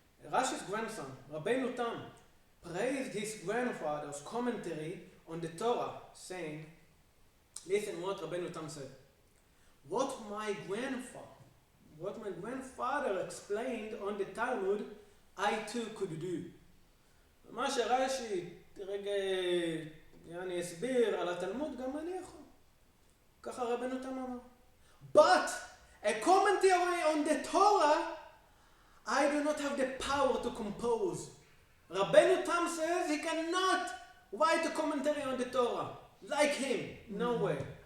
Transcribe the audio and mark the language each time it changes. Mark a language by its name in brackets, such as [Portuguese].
[English] Rashi's grandson, Rabbeinu Tam, praised his grandfather's commentary on the Torah, saying, listen what Rabbeinu Tam said. What my grandfather explained on the Talmud, I too could do. [Hebrew] מה שרש"י רגע הסביר על התלמוד, גם אני יכול. ככה רבנו תם אמר. [English] But a commentary on the Torah, I do not have the power to compose. Rabbeinu Tam says he cannot write a commentary on the Torah. Like him. No way.